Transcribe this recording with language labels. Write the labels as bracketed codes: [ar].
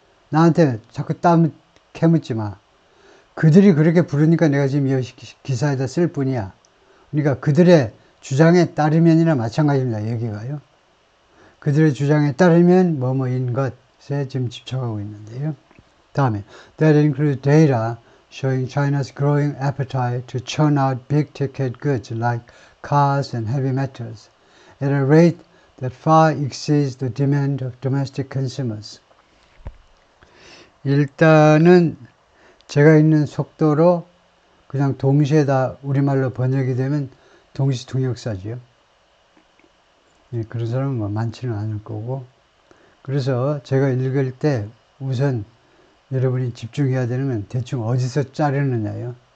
[ko] 나한테 자꾸 캐묻지 마. 그들이 그렇게 부르니까 내가 지금 이 기사에다 쓸 뿐이야. 그러니까 그들의 주장에 따르면이나 마찬가지입니다. 여기가요. 그들의 주장에 따르면 뭐뭐인 것에 지금 집착하고 있는데요. 다음에 [en] that includes data showing China's growing appetite to churn out big-ticket goods like cars and heavy metals at a rate that far exceeds the demand of domestic consumers. [ko] 일단은 제가 있는 속도로 그냥 동시에 다 우리말로 번역이 되면 동시통역사지요. 예, 그런 사람은 뭐 많지는 않을 거고. 그래서 제가 읽을 때 우선 여러분이 집중해야 되는 대충 어디서 자르느냐요.